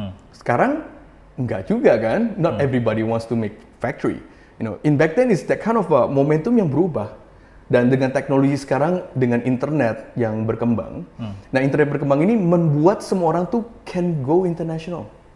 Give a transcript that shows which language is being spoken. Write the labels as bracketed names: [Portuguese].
[Indonesian] Sekarang enggak juga kan? [English] Not everybody wants to make factory. You know, in back then is that kind of a momentum [Indonesian] yang berubah. Dan dengan teknologi sekarang, dengan internet yang berkembang, nah internet berkembang ini membuat semua orang tuh [English] can go international.